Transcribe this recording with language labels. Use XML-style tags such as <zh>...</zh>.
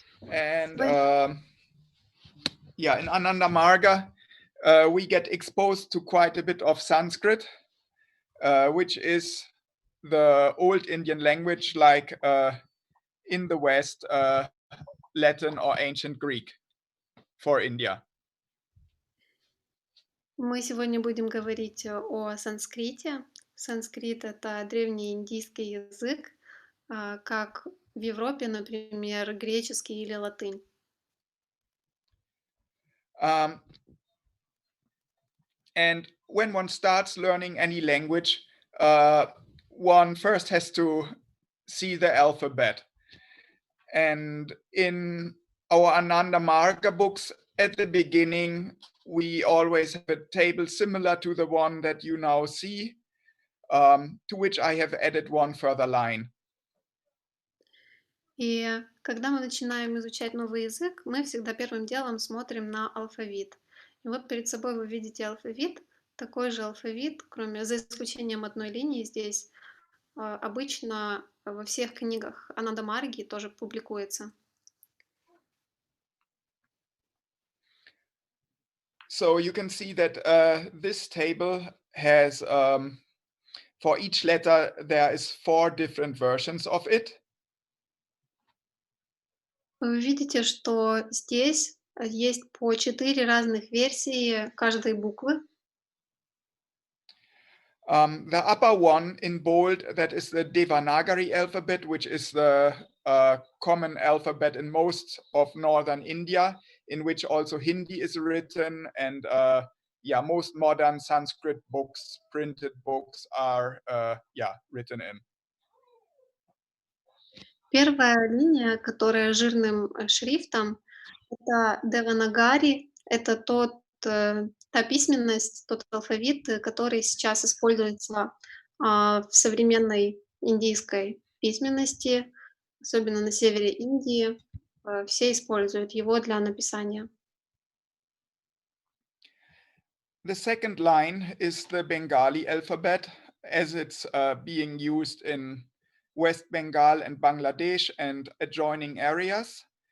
<en>And yeah, in Ananda Marga, we get exposed to quite a bit of Sanskrit, which is the old Indian language, like in the West, Latin or ancient Greek for India.</en> <ru>Мы сегодня будем говорить о санскрите. Санскрит — это древнеиндийский язык, как в Европе, например, греческий или латынь.</ru> <en>And when one starts learning any language, one first has to see the alphabet. And in our Ananda Marga books, at the beginning, we always have a table similar to the one that you now see, to which I have added one further line.</en> <ru>И когда мы начинаем изучать новый язык, мы всегда первым делом смотрим на алфавит. И вот перед собой вы видите алфавит, такой же алфавит, за исключением одной линии здесь, обычно во всех книгах Ананда Марги тоже публикуется.</ru> <en>So you can see that this table has, for each letter, there is 4 different versions of it.</en> <ru>Вы видите, что здесь есть по 4 разных версии каждой буквы.</ru> <en>The upper one in bold, that is the Devanagari alphabet, which is the common alphabet in most of northern India, in which also Hindi is written, and most modern Sanskrit books, printed books, are written in.</en> <ru>Первая линия, которая жирным шрифтом, это Деванагари, это та письменность, тот алфавит, который сейчас используется в современной индийской письменности, особенно на севере Индии. Все используют его для написания.</ru> <en>The second line is the Bengali alphabet, as it's being used in West Bengal and Bangladesh and adjoining areas.</en>